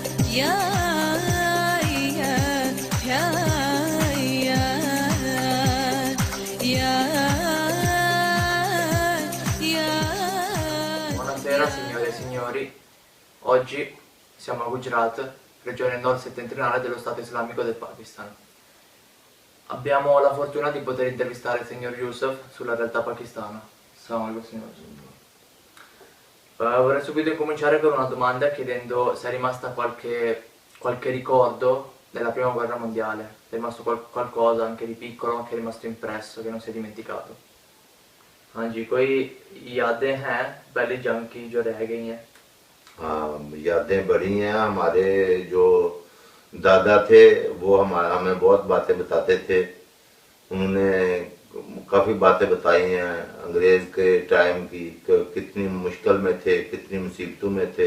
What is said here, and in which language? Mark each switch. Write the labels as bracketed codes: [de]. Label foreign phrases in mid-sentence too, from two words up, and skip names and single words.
[it] يا يا يا يا يا يا. Buonasera signore e signori, oggi siamo a Gujarat, regione nord-settentrionale dello Stato Islamico del Pakistan. Abbiamo la fortuna di poter intervistare il signor Yusuf sulla realtà pakistana. [ar] السلام عليكم, [it] signor Yusuf. Vorrei subito incominciare con una domanda chiedendo se è rimasta qualche ricordo della prima guerra mondiale. È rimasto qualcosa anche di piccolo, anche rimasto impresso, che non si è dimenticato. [ur] ہاں جی کوئی یادیں ہیں پہلی جنگ کی جو رہ گئی ہیں؟ ہاں یادیں بڑی ہیں. ہمارے جو دادا تھے وہ ہمیں بہت باتیں بتاتے تھے. انہوں نے کافی باتیں بتائی ہیں انگریز کے ٹائم کی کہ کتنی مشکل میں تھے, کتنی مصیبتوں میں تھے.